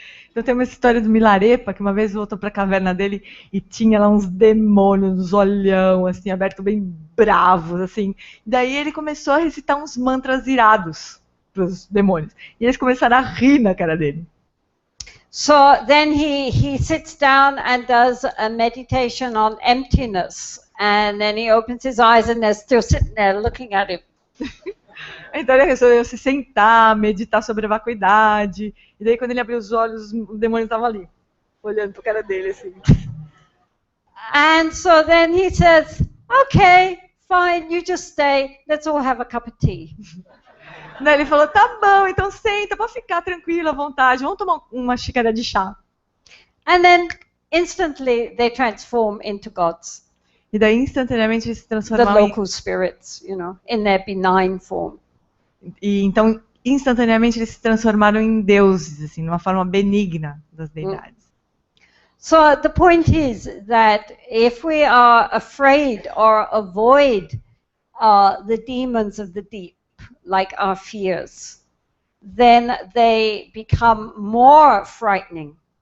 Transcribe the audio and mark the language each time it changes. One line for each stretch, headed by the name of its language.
Portuguese: Então tem uma história do Milarepa, que uma vez voltou para a caverna dele e tinha lá uns demônios, uns olhão, assim, aberto bem bravos, assim. E daí ele começou a recitar uns mantras irados para os demônios. E eles começaram a rir na cara dele.
English: So then he sits down and does a meditation on emptiness. And then he opens his eyes and they're still sitting there looking at him.
Portuguese: Então ele resolveu se sentar, meditar sobre a vacuidade. E daí quando ele abriu os olhos, o demônio estava ali. olhando pro cara dele assim.
English: And so then he says, okay, fine, you just stay. Let's all have a cup of tea.
Portuguese: Daí ele falou, tá bom, então senta, pode ficar tranquilo, à vontade, vamos tomar uma xícara de chá.
English: And then instantly they transform into gods,
Portuguese: E daí instantaneamente eles se
English: the
Portuguese: transformaram
English: local spirits, you know, in their benign form.
Portuguese: e então instantaneamente eles se transformaram em deuses, assim, numa forma benigna das deidades.
English: So the point is that if we are afraid or avoid the demons of the deep, like our fears, then they become more frightening.